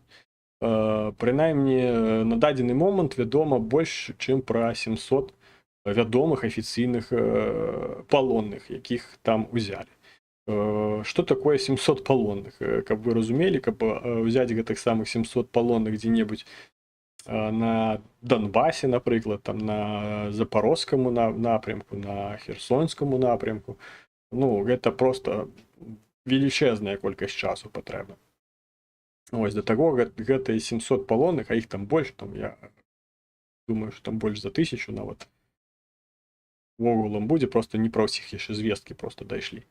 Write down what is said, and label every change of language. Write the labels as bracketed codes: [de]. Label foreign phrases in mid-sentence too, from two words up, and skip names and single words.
[be] Прынаймні, на дадзены момант вядома больш, чым пра 700 вядомых афіцыйных палонных, якіх там узялі. Што такое 700 палонных? Каб вы разумелі, каб взяць гэтых самых 700 палонных дзе-небудзь на Донбасе, напрыклад, там [uk] на Запорожскому напрямку, на Херсонскому напрямку, [be] гэта просто велічэзная колькасць часу патрэбна. Ось, да таго, гэтыя 700 палонных, а іх там больш, там, я думаю, што там больш за 1000 нават вогулам будзе, просто не пра ўсіх яшчэ звесткі просто дайшлі.